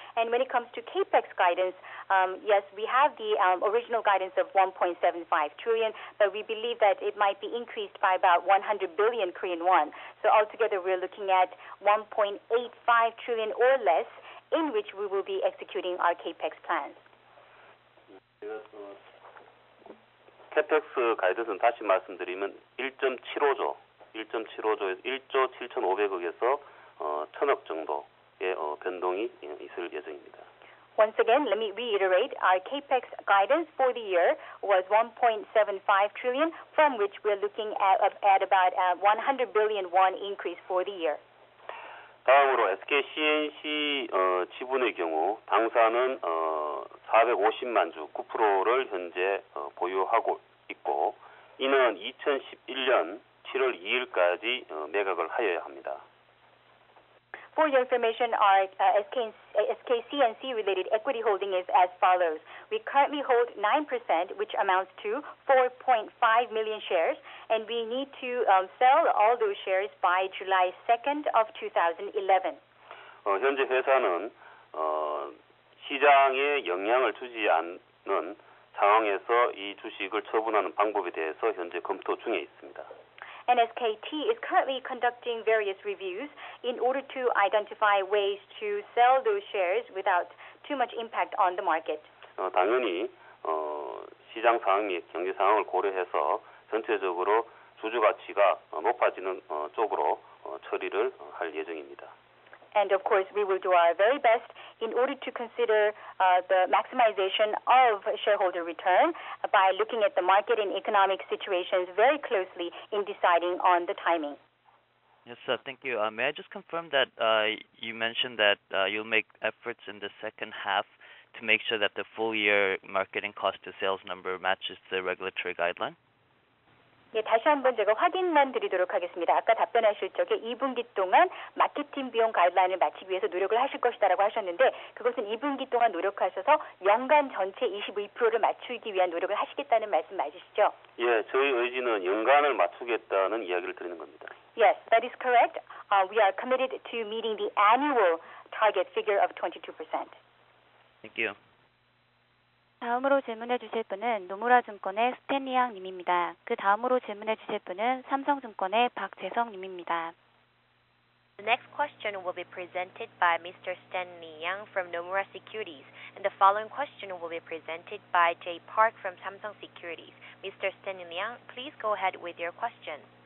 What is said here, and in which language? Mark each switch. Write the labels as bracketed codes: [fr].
[en] And when it comes to capex guidance, yes, we have the original guidance of 1.75 trillion, but we believe that it might be increased by about 100 billion Korean won. So altogether, we're looking at 1.85 trillion or less, in which we will be executing our capex plans. [ko] 캐펙스 가이드는 다시 말씀드리면 1.75조에서 1조 7,500억에서 1,000억 정도의 변동이 있을 예정입니다. [en] Once again, let me reiterate, our capex guidance for the year was 1.75 trillion, from which we're looking at about 100 billion won increase for the year. [ko] 다음으로 SK CNC 지분의 경우 당사는 450만 주 9%를 현재 보유하고 있고 이는 2011년 7월 2일까지 매각을 하여야 합니다. [en] For your information, our SK CNC related equity holding is as follows. We currently hold 9%, which amounts to 4.5 million shares, and we need to sell all those shares by July 2nd of 2011. [ko] 현재 회사는 시장에 영향을 주지 않는 상황에서 이 주식을 처분하는 방법에 대해서 현재 검토 중에 있습니다. [en] And SKT is currently conducting various reviews in order to identify ways to sell those shares without too much impact on the market. [ko] 당연히 시장 상황 및 경제 상황을 고려해서 전체적으로 주주 가치가 높아지는 쪽으로 처리를 할 예정입니다. [en] And of course, we will do our very best in order to consider the maximization of shareholder return by looking at the market and economic situations very closely in deciding on the timing. Yes, thank you. May I just confirm that you mentioned that you'll make efforts in the second half to make sure that the full year marketing cost to sales number matches the regulatory guideline? [ko] 예, 다시 한번 제가 확인만 드리도록 하겠습니다. 아까 답변하실 적에 2분기 동안 마케팅 비용 가이드라인을 맞추기 위해서 노력을 하실 것이다라고 하셨는데 그것은 2분기 동안 노력하셔서 연간 전체 22%를 맞추기 위한 노력을 하시겠다는 말씀 맞으시죠? 예, 저희 의지는 연간을 맞추겠다는 이야기를 드리는 겁니다. [en] Yes, that is correct. We are committed to meeting the annual target figure of 22%. Thank you. [ko] 다음으로 질문해 주실 분은 노무라 증권의 스탠리양 님입니다. 그 다음으로 질문해 주실 분은 삼성증권의 박재성 님입니다. [en] The next question will be presented by Mr. Stanley Yang from Nomura Securities, and the following question will be presented by Jay Park from Samsung Securities. Mr. Stanley Yang, please go ahead with your question.